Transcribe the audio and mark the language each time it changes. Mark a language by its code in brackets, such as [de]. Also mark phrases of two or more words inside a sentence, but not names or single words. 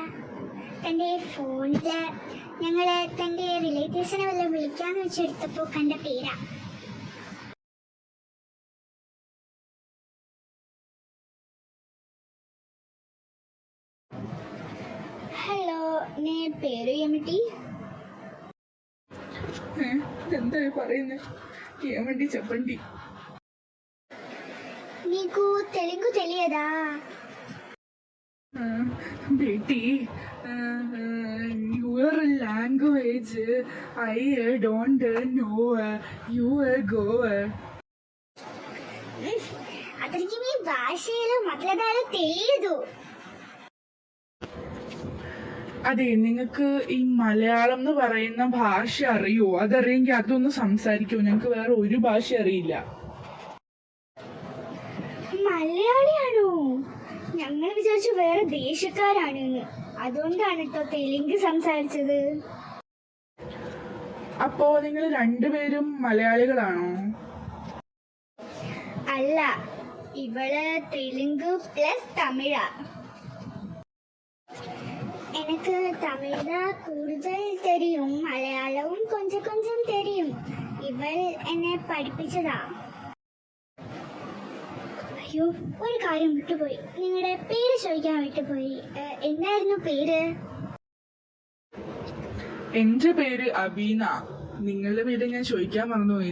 [ml] തൻ്റെ ഫോണില് ഞങ്ങള് തൻ്റെ റിലേറ്റീവ്സിനെ വല്ലതും വിളിക്കാന്ന് വെച്ചെടുത്തപ്പോ കണ്ട പേരാ. ഹലോ, [te] నే పేరు ఏమిటి? [ml] എന്താ പറയുന്നേ? [te] ఏమండి చెప్పండి. నీకు తెలుగు తెలియదా? బేటీ, [en] your language I don't know. You go. [te] అతనికి మీ భాషలో మాట్లాడాలో తెలియదు. [ml] അതെ, നിങ്ങൾക്ക് ഈ മലയാളം എന്ന് പറയുന്ന ഭാഷ അറിയോ? അതറിയെങ്കിൽ അതൊന്ന് സംസാരിക്കൂ. ഞങ്ങൾക്ക് വേറെ ഒരു ഭാഷ അറിയില്ല. മലയാളിയാണോ? ഞങ്ങൾ വിചാരിച്ചു വേറെ ദേശക്കാരാണെന്ന്. അതുകൊണ്ടാണ് കേട്ടോ തെലുങ്ക് സംസാരിച്ചത്. അപ്പോ നിങ്ങൾ രണ്ടുപേരും മലയാളികളാണോ? അല്ല, ഇവള് തെലുങ്ക് പ്ലസ് തമിഴാ. [ta] எனக்கு தமிழ் தான் കൂടുതൽ தெரியும், മലയാളവും கொஞ்சம் கொஞ்சம் தெரியும். [ml] ഇവൾ എന്നെ പഠിപ്പിച്ചതാ. അയ്യോ, ഒരു കാര്യം വിട്ടുപോയി. നിങ്ങളുടെ പേര് ചോദിക്കാൻ വിട്ടുപോയി. എന്തായിരുന്നു പേര്? എന്റെ പേര് അബീന. നിങ്ങളുടെ പേര് ഞാൻ ചോദിക്കാൻ മറന്നുപോയി.